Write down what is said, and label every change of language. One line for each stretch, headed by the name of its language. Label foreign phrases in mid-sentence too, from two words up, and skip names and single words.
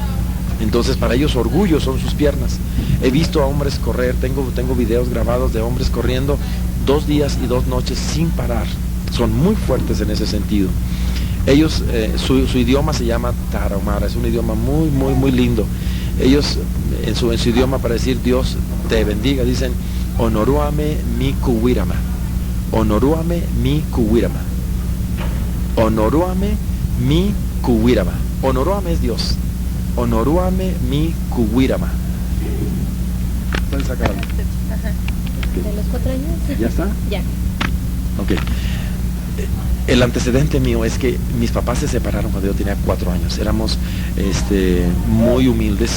Spanish: Entonces para ellos orgullo son sus piernas. He visto a hombres correr, tengo videos grabados de hombres corriendo 2 días y 2 noches sin parar. Son muy fuertes en ese sentido. Ellos, su idioma se llama tarahumara, es un idioma muy lindo. Ellos en su idioma, para decir Dios te bendiga, dicen
Central Tarahumara: Onoruame mi kuwirama, Onoruame mi kuwirama, Onoruame mi kuwirama.
Spanish: Onoruame es Dios.
Central Tarahumara: Onoruame mi kuwirama.
Spanish: ¿Puedes sacarlo? Ajá. ¿De los 4 años? ¿Ya está? Ya. Ok. El antecedente mío es que mis papás se separaron cuando yo tenía 4 años. Éramos muy humildes.